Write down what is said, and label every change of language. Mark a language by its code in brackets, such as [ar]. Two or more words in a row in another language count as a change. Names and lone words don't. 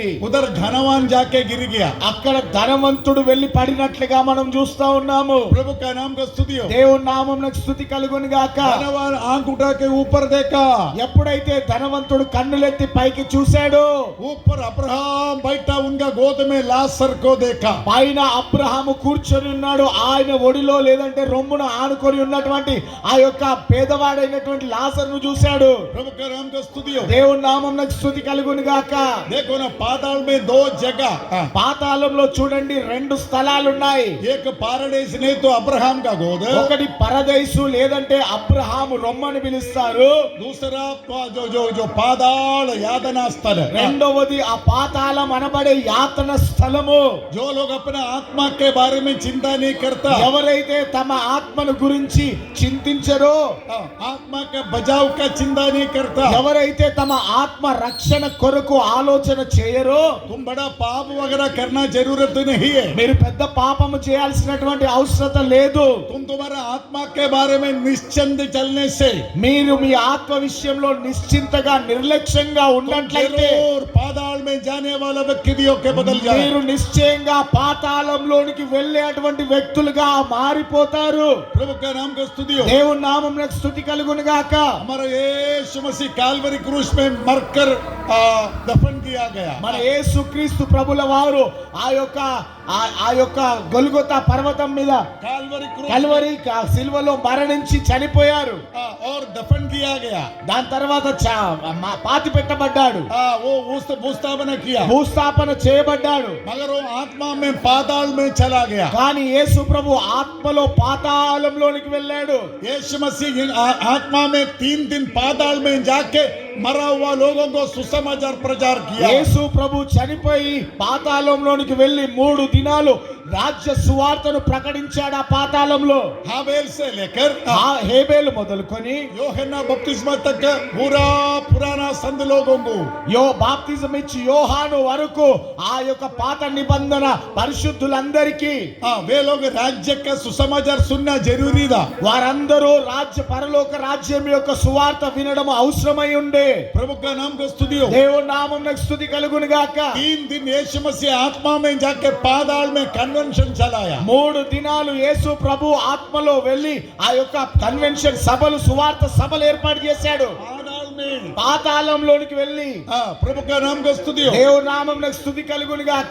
[hi] उधर धनवान जाके गिर गया. [te] అక్కడ ధనవంతుడు వెళ్లి పడినట్లుగా మనం చూస్తా ఉన్నాము. [hi] प्रभु का नाम का स्तुति हो. [te] దేవుని నామమునకు స్తుతి కలుగును గాక. [hi] धनवान आंख उठा के ऊपर देखा. [te] ఎప్పుడైతే ధనవంతుడు కన్నులెత్తి పైకి చూశాడో [hi] ऊपर अब्राहम बैठा उनका गोद में लाजर को देखा. [te] పైన అబ్రహాము కూర్చొని ఉన్నాడు. ఆయన ఒడిలో లేదంటే రొమ్మున ఆనుకొని ఉన్నటువంటి ఆ యొక్క పేదవాడైనటువంటి లాజరును చూశాడు. [hi] प्रभु का नाम का स्तुति हो. [te] దేవుని నామమునకు స్తుతి కలుగును గాక. [hi] देखो ना पाताल में दो जगह. [te] పాతాళంలో చూడండి రెండు స్థలాలు ఉన్నాయి. [hi] एक पैराडाइज नहीं तो अब्राहम का गोद. [te] ఒకటి పరదైసు లేదంటే అబ్రహాము రొమ్మని పిలుస్తారు. [hi] दूसरा जो जो जो पाताल यातना स्थल. [te] రెండవది ఆ పాతాళం అనబడే యాతన స్థలము. [hi] जो लोग अपना आत्मा के बारे में चिंता नहीं करता, [te] ఎవరైతే తమ ఆత్మను గురించి చింతించరో, [hi] आत्मा का बचाव का चिंता नहीं करता, [te] ఎవరైతే తమ ఆత్మ రక్షణ కొరకు ఆలోచన చేయరో, [hi] तुम बड़ा पाप वगैरह करना जरूरत नहीं है. [te] మీరు పెద్ద పాపము చేయాల్సినటువంటి అవసరత లేదు. [hi] तुम तुम्हारा आत्मा के बारे में निश्चिंत चलने से [te] మీరు మీ ఆత్మ విషయంలో నిశ్చింతగా నిర్లక్ష్యంగా ఉన్నట్లయితే [hi] जरूर पाताल में जाने वाला व्यक्तियों के बदल जाए. [te] మీరు నిశ్చయంగా పాతాళంలోనికి వెళ్ళేటువంటి వ్యక్తులుగా మారిపోతారు. [hi] प्रभु का नाम का स्तुति हो. [te] దేవుని నామమునకు స్తుతి కలుగును గాక. [hi] हमारा यीशु मसीह काल्वरी क्रूस में मरकर दफन किया गया. [te] మన యేసుక్రీస్తు ప్రభుల వారు ఆ యొక్క గొల్గొతా పర్వతం మీద [hi] काल्वरी क्रूस [te] కల్వరి సిలువలో మరణించి చనిపోయారు. [hi] और दफन किया गया. [te] దాని తర్వాత పాతి పెట్టబడ్డాడు. [hi] वो भूस्थापना किया. [te] భూస్థాపన చేయబడ్డాడు. [hi] मगर वो आत्मा में पाताल में चला गया. [te] కానీ యేసు ప్రభు ఆత్మలో పాతాళంలోనికి వెళ్ళాడు. [hi] यीशु मसीह आत्मा में 3 दिन पाताल में जाके मरा हुआ लोगों को सुसमाचार प्रचार किया. [te] యేసు ప్రభు చనిపోయి పాతాళంలోనికి వెళ్ళి 3 దినాలు రాజ్య సువార్తను ప్రకటించాడు. ఆ పాతాళంలో [hi] हाबेल से लेकर [te] హేబెలు మొదలుకొని [hi] యోహన్నా बपतिस्मा तक पूरा पुराना संत लोगों को [te] బాప్తిజం ఇచ్చి యోహాను వరకు ఆ యొక్క పాత నిబంధన పరిశుద్ధులందరికీ [hi] वे लोग राज्य का सुसमाचार सुनना जरूरी था. [te] వారందరూ రాజ్య పరలోక రాజ్యం యొక్క సువార్త వినడం అవసరమై ఉండే. [hi] प्रभु का नाम का स्तुति हो. [te] దేవుని నామమునకు స్తుతి కలుగును గాక. [hi] 3 दिन यीशु मसीह आत्मा में जाके पाताल में कन्वेंशन चलाया. [te] 3 దినాలు యేసు ప్రభు ఆత్మలో వెళ్ళి ఆ యొక్క కన్వెన్షన్ సభలు సువార్త సభలు ఏర్పాటు చేశాడు. [hi] पाताल में [te] పాతాళంలోనికి వెళ్ళి [hi] प्रभु का नाम का स्तुति हो. [te] దేవుని నామమునకు స్తుతి కలుగును గాక.